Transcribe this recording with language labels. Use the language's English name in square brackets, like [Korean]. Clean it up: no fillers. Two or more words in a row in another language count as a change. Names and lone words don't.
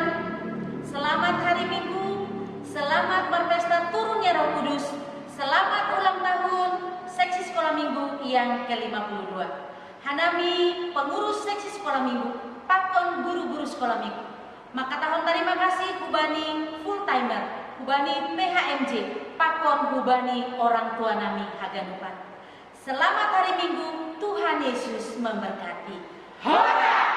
[Indonesian] Selamat hari Minggu. Selamat berpesta turunnya Roh Kudus. Selamat ulang tahun seksi sekolah minggu yang ke-52. [Simeulue] Hanami [Indonesian] pengurus seksi sekolah minggu, [Simeulue] pakon [Indonesian] guru-guru sekolah minggu. Maka tahun terima kasih Hubani [English] full timer, [Simeulue] Hubani PHMJ, pakon Hubani [Indonesian] orang tua [Simeulue] nami Haganupan. [Indonesian] Selamat hari Minggu, Tuhan Yesus memberkati.